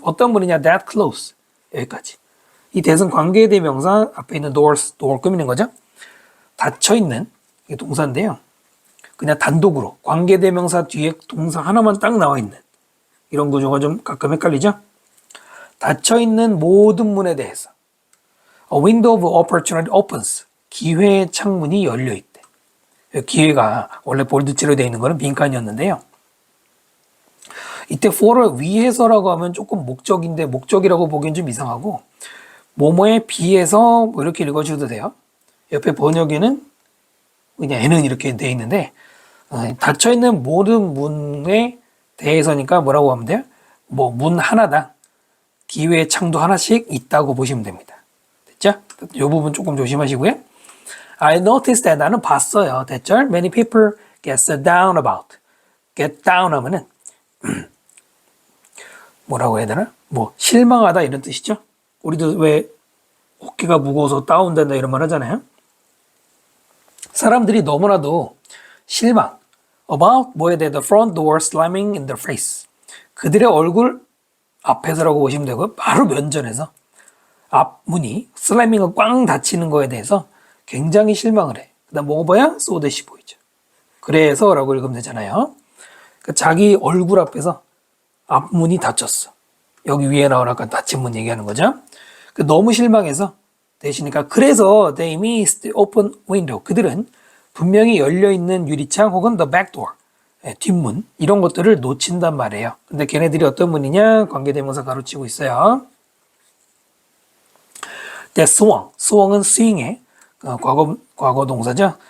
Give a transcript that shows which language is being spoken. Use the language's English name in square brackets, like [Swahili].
[Korean] 어떤 문이냐? [English] That close. [Korean] 여기까지. 이 that은 관계대명사 앞에 있는 doors, door 꾸미는 거죠. 닫혀있는 이게 동사인데요. 그냥 단독으로 관계대명사 뒤에 동사 하나만 딱 나와 있는 이런 구조가 좀 가끔 헷갈리죠. 닫혀있는 모든 문에 대해서 [English] A window of opportunity opens. [Korean] 기회의 창문이 열려있대. 기회가 원래 볼드치로 되어 있는 거는 빈칸이었는데요. 이때 for를 위해서라고 하면 조금 목적인데 목적이라고 보기엔 좀 이상하고 뭐뭐에 비해서 뭐 이렇게 읽어주셔도 돼요. 옆에 번역에는 그냥 N은 이렇게 되어 있는데 닫혀있는 모든 문에 대해서니까 뭐라고 하면 돼요? 뭐 문 하나당 기회의 창도 하나씩 있다고 보시면 됩니다. 됐죠? 이 부분 조금 조심하시고요. [English] I noticed that [Korean] 나는 봤어요. 됐죠? [English] Many people get down about. [Korean] get down 하면은 뭐라고 해야 되나? 뭐 실망하다 이런 뜻이죠. 우리도 왜 어깨가 무거워서 다운된다 이런 말 하잖아요. 사람들이 너무나도 실망 [English] about [Korean] 뭐에 대해 [English] the front door slamming in their face. [Korean] 그들의 얼굴 앞에서라고 보시면 되고 바로 면전에서 앞문이 슬래밍을 꽝 닫히는 거에 대해서 굉장히 실망을 해. 그 다음 뭐가 보여? 소댓이 보이죠. 그래서 라고 읽으면 되잖아요. 그러니까 자기 얼굴 앞에서 앞문이 닫혔어. 여기 위에 나온 아까 닫힌 문 얘기하는 거죠. 너무 실망해서 대시니까 그래서 [English] they missed the open window. [Korean] 그들은 분명히 열려있는 유리창 혹은 [English] the back door. [Korean] 뒷문 이런 것들을 놓친단 말이에요. 근데 걔네들이 어떤 문이냐? 관계대명사 가로치고 있어요. The swung. swung은 swing의 과거 동사죠.